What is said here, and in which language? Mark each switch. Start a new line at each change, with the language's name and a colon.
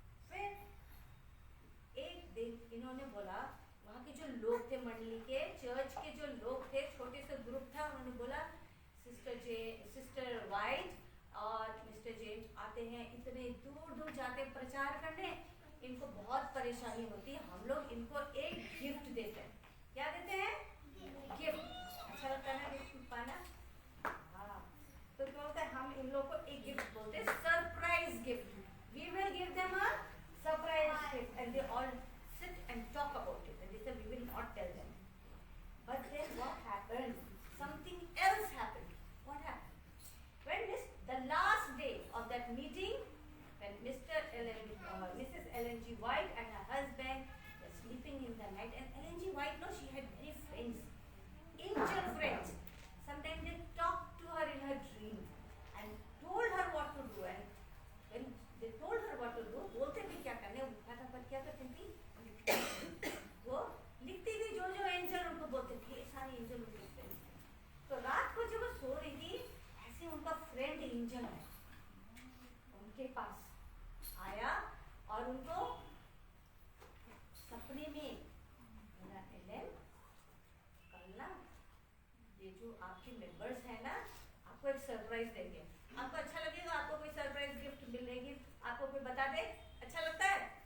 Hindi: फिर एक दिन इन्होंने बोला, वहाँ के जो लोग थे, मंडली के, चर्च के जो लोग थे, छोटे से ग्रुप था, उन्होंने बोला सिस्टर वाइट और मिस्टर जेम्स आते हैं, इतने दूर दूर जाते प्रचार करने, इनको बहुत परेशानी होती है, हम लोग इनको एक गिफ्ट देते हैं। क्या देते हैं? गिफ्ट। अच्छा लगता है ना गिफ्ट पाना? हाँ। तो क्या होता है, हम इन लोगों को एक गिफ्ट बोलते हैं, surprise gift.
English: We will give them a surprise gift and they all sit and talk about it, and they said we will not tell them. But then what happened? Something else happened. What happened? When the last day of that meeting, when Mrs. Ellen G. White and her husband were sleeping in the night, and Ellen G. White, no, she had many friends, angel friends. Sometimes they talked to her in her dream and told her what to do. And when they told her what to do,
Hindi: बोलते भी क्या करने, फटाफट क्या करती थी, वो लिखती थी जो जो एंजल उनको बोलते थे, सारे एंजल उनके फ्रेंड्स थे। तो रात को जब वो सो रही थी, ऐसे उनका फ्रेंड एंजल है उनके पास आया और उनको सपने में बोला, एलन कल ना ये जो आपके मेंबर्स हैं ना, आपको एक सरप्राइज देंगे, आपको अच्छा लगेगा, आपको कोई सरप्राइज गिफ्ट मिलेगी, आपको कोई बता दे, अच्छा लगता है?